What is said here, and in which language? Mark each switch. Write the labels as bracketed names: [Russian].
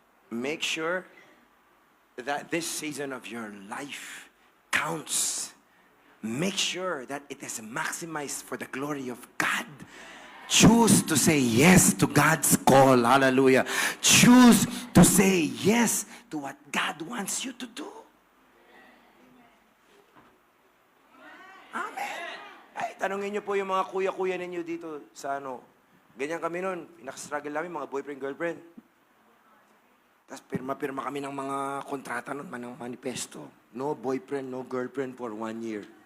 [English] Make sure that this season of your life counts. Make sure that it is maximized for the glory of God. Choose to say yes to God's call. Hallelujah. Choose to say yes to what God wants you to do. Amen. [Filipino] Ay, tanungin niyo po yung mga kuya-kuya ninyo dito sa ganyan kami noon. Pinaka-struggle namin, mga boyfriend, girlfriend. Tapos pirma-pirma kami ng mga kontrata noon, ng manifesto. [English] No boyfriend, no girlfriend for 1 year.